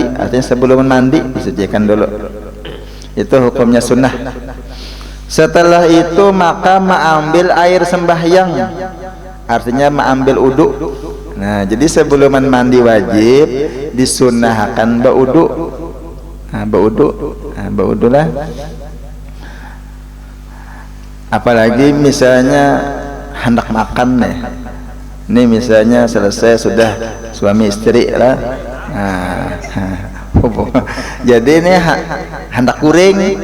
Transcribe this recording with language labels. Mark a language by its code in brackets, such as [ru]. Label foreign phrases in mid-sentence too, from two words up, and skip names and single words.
[id] Artinya sebelum mandi disucikan dulu. Itu hukumnya sunnah. Setelah itu maka mengambil air sembahyang, artinya mengambil uduk. Nah, jadi sebelum mandi wajib disunnahkan beruduk. Nah, beruduk lah. Apalagi misalnya hendak makan nih. Ini misalnya selesai sudah suami istri lah. Nah, jadi ini hendak goreng.